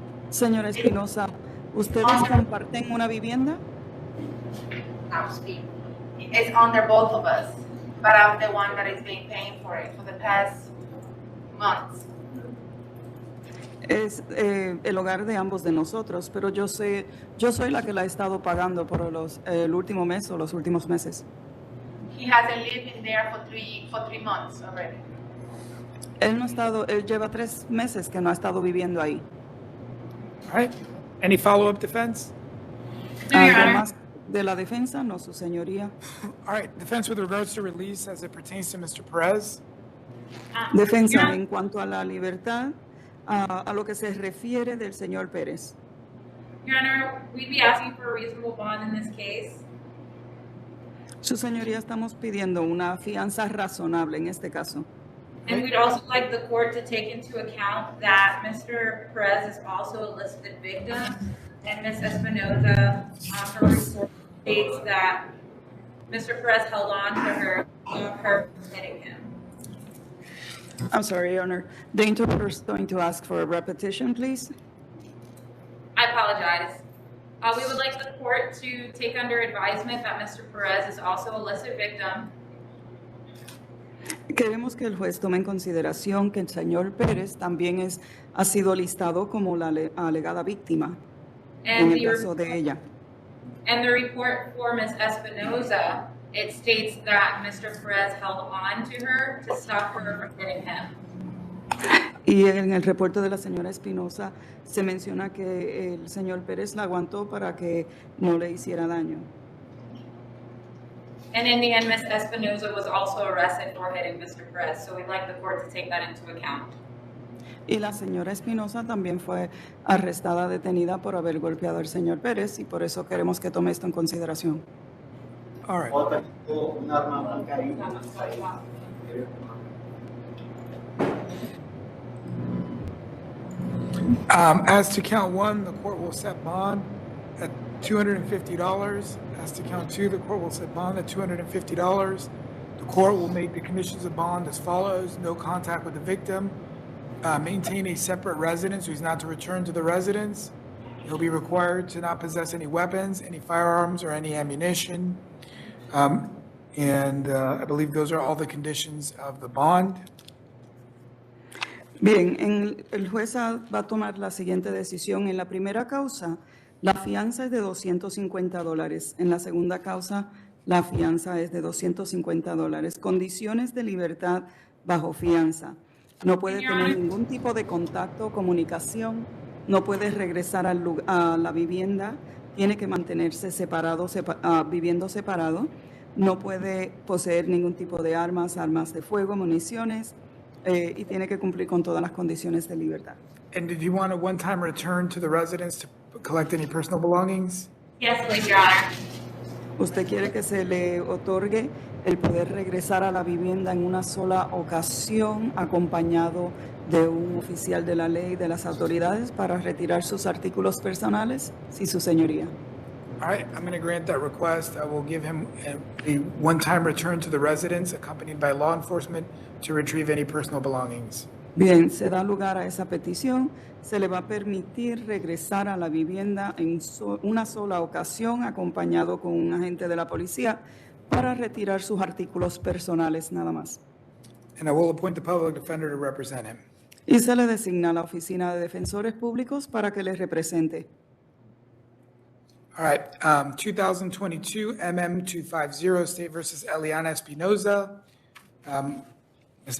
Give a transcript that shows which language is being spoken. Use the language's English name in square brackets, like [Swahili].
[Spanish] Señora Espinosa, ¿ustedes comparten una vivienda? [English] I'll speak. It's under both of us, but I'm the one that is being paying for it for the past months. [Spanish] Es el hogar de ambos de nosotros, pero yo soy la que la he estado pagando por el último mes o los últimos meses. [English] He hasn't lived in there for three months already. [Spanish] Él lleva 3 meses que no ha estado viviendo ahí. [English] All right. Any follow-up defense? No, Your Honor. [Spanish] Además de la defensa, no, su señoría. [English] All right. Defense with regards to release as it pertains to Mr. Perez. [Spanish] Defensa [English] Your Honor. [Spanish] en cuanto a la libertad, a lo que se refiere del señor Pérez. [English] Your Honor, we'd be asking for a reasonable bond in this case. [Spanish] Su señoría, estamos pidiendo una fianza razonable en este caso. [English] And we'd also like the court to take into account that Mr. Perez is also a listed victim, and Ms. Espinoza, her report states that Mr. Perez held on to her hitting him. I'm sorry, Your Honor. The interpreter is going to ask for a repetition, please. I apologize. We would like the court to take under advisement that Mr. Perez is also a listed victim. [Spanish] Queremos que el juez tome en consideración que el señor Pérez también ha sido listado como la alegada víctima en [English] And [Spanish] el caso de ella. [English] And the report for Ms. Espinoza, it states that Mr. Perez held on to her to stop her from hitting him. [Spanish] Y en el reporte de la señora Espinosa se menciona que el señor Pérez la aguantó para que no le hiciera daño. [English] And in the end, Ms. Espinoza was also arrested for hitting Mr. Perez, so we'd like the court to take that into account. [Spanish] Y la señora Espinosa también fue arrestada, detenida por haber golpeado al señor Pérez, y por eso queremos que tome esto en consideración. [English] All right. As to count one, the court will set bond at $250. As to count two, the court will set bond at $250. The court will make the conditions of bond as follows: no contact with the victim, maintain a separate residence who is not to return to the residence. He'll be required to not possess any weapons, any firearms, or any ammunition. I believe those are all the conditions of the bond. [Spanish] Bien, el juez va a tomar la siguiente decisión. En la primera causa, la fianza es de $250. En la segunda causa, la fianza es de $250. Condiciones de libertad bajo fianza. No puede tener ningún tipo de contacto o comunicación. No puede regresar a la vivienda. Tiene que mantenerse separado, viviendo separado. No puede poseer ningún tipo de armas de fuego, municiones. Y tiene que cumplir con todas las condiciones de libertad. [English] And did you want a one-time return to the residence to collect any personal belongings? Yes, please, Your Honor. [Spanish] ¿Usted quiere que se le otorgue el poder regresar a la vivienda en una sola ocasión, acompañado de un oficial de la ley de las autoridades para retirar sus artículos personales? Sí, su señoría. [English] All right, I'm going to grant that request. I will give him a one-time return to the residence accompanied by law enforcement to retrieve any personal belongings. [Spanish] Bien, se da lugar a esa petición. Se le va a permitir regresar a la vivienda en una sola ocasión, acompañado con un agente de la policía, para retirar sus artículos personales, nada más. [English] And I will appoint the public defender to represent him. [Spanish] Y se le designa la Oficina de Defensores Públicos para que le represente. [English] All right, 2022 MM250 State versus Eliana Espinoza. Ms.